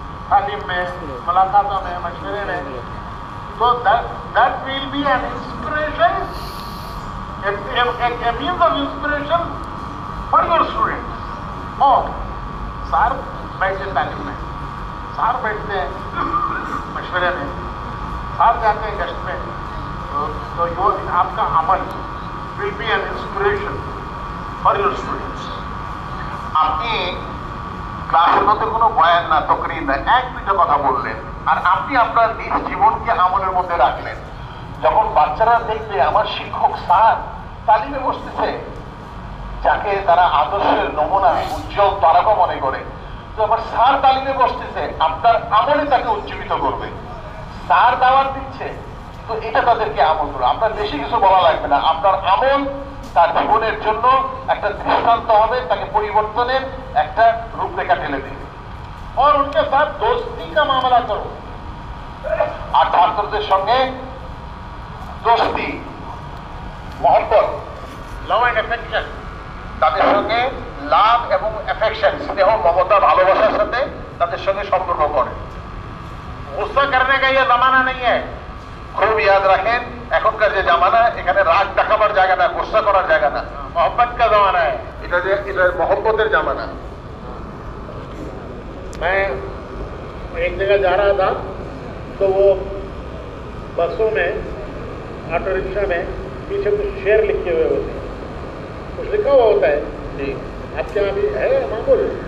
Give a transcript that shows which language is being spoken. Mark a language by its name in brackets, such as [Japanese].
[Hindi] तालीम में, मुलाकातों में, मशवरे में, तो [English] that will be an inspiration, a means of inspiration for your students. [Hindi] और सार बैठते तालीम में, सार बैठते हैं मशवरे में, सार जाते हैं गश्त में, तो यो आपका अमल [English] will be an inspiration for your students. [Bangla] আপনি ক্লাসের মধ্যে কোনো বয়ান না, তকরির না, এক দুইটা কথা বললেন, আর আপনি আপনার নিজ জীবনকে আমলের মধ্যে রাখলেন। যখন বাচ্চারা দেখবে আমার শিক্ষক স্যার তালিমে বসতেছে, যাকে তারা আদর্শের নমুনা উজ্জ্বল তারকা মনে করে, তো আমার স্যার তালিমে বসতেছে, আপনার আমলে তাকে উজ্জীবিত করবে। স্যার দাওয়াত দিচ্ছে, তো এটা তাদেরকে আমল করবে। আপনার বেশি কিছু বলা লাগবে না, আপনার আমল তার জীবনের জন্য একটা দৃষ্টান্ত হবে, তাকে পরিবর্তনের একটা রূপরেখা ঢেলে দেবে। [Hindi] और उनके साथ दोस्ती का मामला करो, [Bangla] আর ছাত্রদের সঙ্গে দোস্তি, মহব্বত, [English] love and affection, [Bangla] তাদের সঙ্গে লাভ এবং অ্যাফেকশন, স্নেহ, মমতা, ভালোবাসার সাথে তাদের সঙ্গে সম্পর্ক করে। [Hindi] गुस्सा करने का ये जमाना नहीं है। [Bangla] খুব ইয়াদ রাখেন, এখনকার যে জামানা, এখানে রাগ দেখাবার জায়গা না, গুসা করার জায়গা না, [Hindi] मोहब्बत का जमाना है। [Bangla] এটা মহব্বতের জামানা। [Hindi] मैं एक जगह जा रहा था, तो वो बसों में, ऑटो रिक्शा में पीछे कुछ शेर लिखे हुए होते हैं, कुछ लिखा हुआ होता है जी आपके यहाँ भी है मामूल,